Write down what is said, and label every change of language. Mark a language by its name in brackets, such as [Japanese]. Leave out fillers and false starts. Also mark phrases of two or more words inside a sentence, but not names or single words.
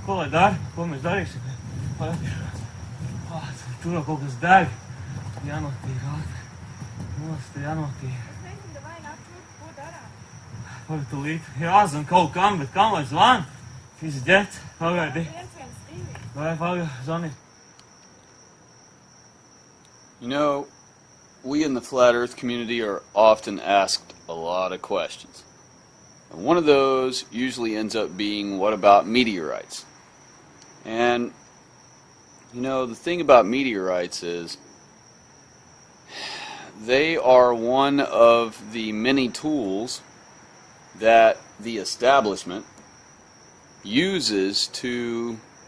[Latvian] Ko lai dara? Ko mēs darīsim? Tur jau kaut kas deg. Jānotīk ātri. Nost, jānotīk. Es nezinu, vai nāk tur, ko darām. Pagaid, tu līdzi. Jāzvan kaut kam, bet kam lai zvan? Šis ģets. Pagaidi. 112. Vai, pagaid, zvani. [English] You know, we in the Flat Earth community are often asked a lot of questions. And one of those usually ends up being, what about meteorites? And, you know, the thing about meteorites is they are one of the many tools that the establishment uses to